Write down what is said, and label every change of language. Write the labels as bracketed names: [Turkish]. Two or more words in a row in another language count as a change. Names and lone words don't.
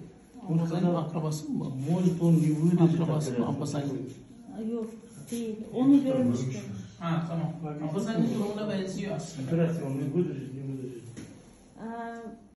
[Russian] Он сказал, может он не выдержит. [Turkish] Yok değil. Onu görmüştüm. Tamam. Ama sen de durumuna benziyor aslında. [Russian] Операция он не выдержит, не выдержит.